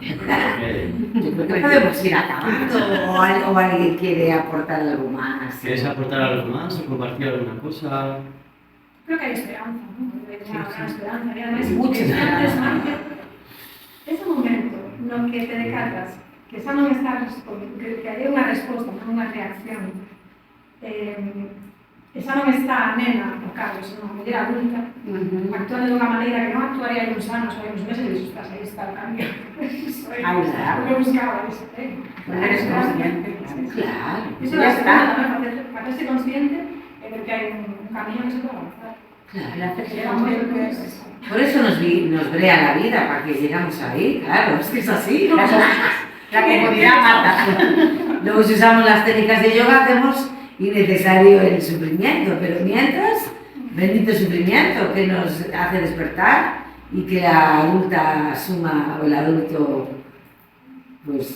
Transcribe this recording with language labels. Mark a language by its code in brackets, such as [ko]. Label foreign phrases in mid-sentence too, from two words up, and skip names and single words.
[es] Yo creo que podemos ir acabando o alguien quiere aportar algo más. ¿Quieres aportar algo más o compartir alguna cosa? Creo que hay esperanza, ¿no? Hay una gran esperanza. Y además, Mucha esperanza. [gl] Ese momento no que te decatas, que esa non está que hai unha resposta, non unha reacción. Esa non está a nena, o Carlos, unha muller adulta, actuando de unha maneira que non actuaría hai uns anos ou hai uns meses, e dices, aí está o cambio. [es] Ahí está. [gl] O que buscaba, eso, [es] Eres consciente. Claro. [gl] Iso [es] Ya [gl] é [es] está. [gl] tamén, facerse consciente de que hai un camiño que se pode avanzar. [es] El hacerse Llega un momento que consciente. Por eso nos brea la vida, para que llegamos ahí, claro, es que es así. La comodidad mata. Luego si usamos las técnicas de yoga hacemos innecesario el sufrimiento, pero mientras, bendito sufrimiento que nos hace despertar y que la adulta asuma o el adulto, pues,